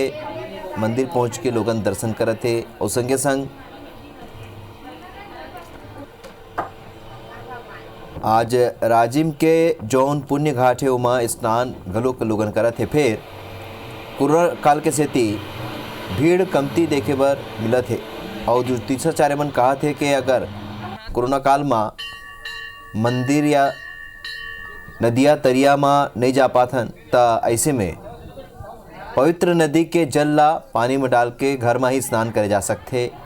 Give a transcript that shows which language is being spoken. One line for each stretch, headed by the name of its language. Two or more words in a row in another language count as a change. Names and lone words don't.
Chhattisgarhi: मंदिर पहुंच के लोगन दर्शन करत थे और संगे संग आज राजिम के जौन पुण्य घाट है उमा स्नान घलोक लोगन करत थे। फिर कोरोना काल के सेती भीड़ कमती देखे बर मिला थे और ज्योतिषाचार्य मन कहा थे कि अगर कोरोना काल में मंदिर या नदिया तरिया में नहीं जा पाथन तो ऐसे में पवित्र नदी के जल ला पानी में डाल के घर में ही स्नान करे जा सकते।